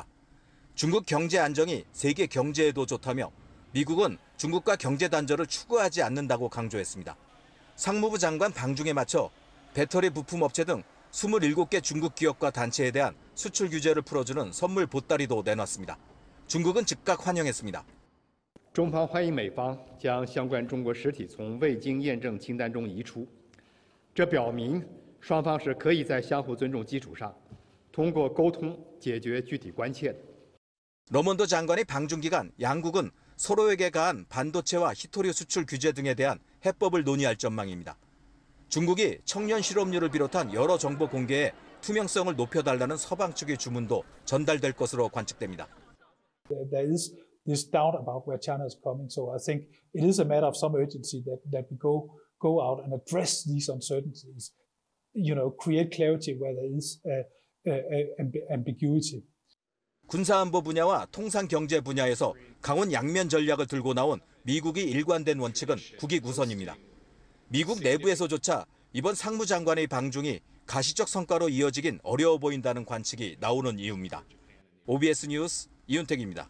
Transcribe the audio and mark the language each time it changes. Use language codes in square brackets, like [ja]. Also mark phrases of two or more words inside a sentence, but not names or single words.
[ko] 중국 경제 안정이 세계 경제에도 좋다며 미국은 중국과 경제 단절을 추구하지 않는다고 강조했습니다. 상무부 장관 방중에 맞춰 배터리 부품 업체 등 27개 중국 기업과 단체에 대한 수출 규제를 풀어주는 선물 보따리도 내놨습니다. 중국은 즉각 환영했습니다. [zh] 中方欢迎美方将相关中国实体从未经验证清单中移出，这表明双方是可以在相互尊重基础上，通过沟通解决具体关切的。 [ko] 러먼더 장관의 방중 기간 양국은 서로에게 가한 반도체와 히토류 수출 규제 등에 대한 해법을 논의할 전망입니다. 중국이 청년 실업률을 비롯한 여러 정보 공개에 투명성을 높여달라는 서방 측의 주문도 전달될 것으로 관측됩니다. [en] There is this doubt about where China is coming, so I think it is a matter of some urgency that we go out and address these uncertainties. You know, create clarity where there is ambiguity. [ko] 군사안보 분야와 통상경제 분야에서 강원 양면 전략을 들고 나온 미국이 일관된 원칙은 국익 우선입니다. 미국 내부에서조차 이번 상무장관의 방중이 가시적 성과로 이어지긴 어려워 보인다는 관측이 나오는 이유입니다. OBS 뉴스 이윤택입니다.